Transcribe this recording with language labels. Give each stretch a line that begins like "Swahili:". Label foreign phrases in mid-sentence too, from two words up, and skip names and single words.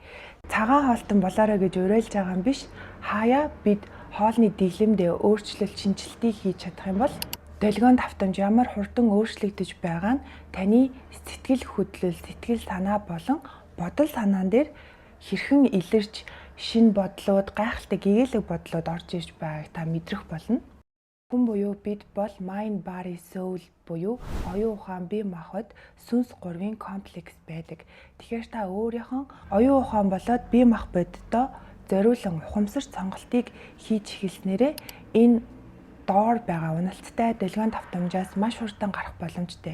Mongolian: Цагаан хоолтон болоорой гэж уриалж байгаа юм биш. Хаяа бид хоолны дэглэмдээ өөрчлөлт шинжилтийг хийж чадах юм бол долгион давтамж ямар хурдан өөрчлөгдөж байгаа нь таны сэтгэл хөдлөл, сэтгэл санаа болон бодол санаан дээр хэрхэн илэрч шинэ бодлууд, гайхалтай гэгээлэг бодлууд орж ирж байгааг та мэдрэх болно. Хүн буюу бид бол
English: mind, body, soul
Mongolian: буюу оюун ухаан, бие махбод сүнс 3-ын комплекс байдаг. Тэгэхээр та өөрийнхөө оюун ухаан болоод бие мах бодиттой зориулан ухамсарт сонголтыг хийж эхэлснээрээ энэ доор байгаа уналттай долгион давтамжаас маш хурдан гарах боломжтой.